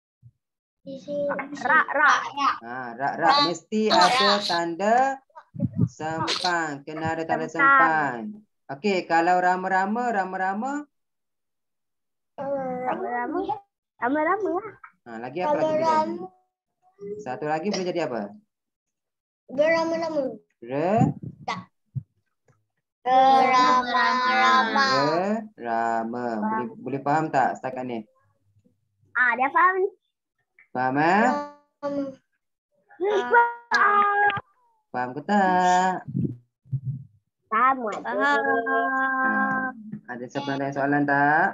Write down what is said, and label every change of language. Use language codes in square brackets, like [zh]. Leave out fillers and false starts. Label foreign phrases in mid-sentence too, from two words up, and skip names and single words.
[ms] Rak mesti ada tanda sempan. Kena ada tanda sempan. Okey, kalau rama-rama. Lagi apa lagi boleh jadi? Satu lagi boleh jadi apa? Berama-rama. Rama. Boleh faham tak setakat ni? Dia faham. Faham Faham ke tak? Faham. Ada siapa ada soalan tak?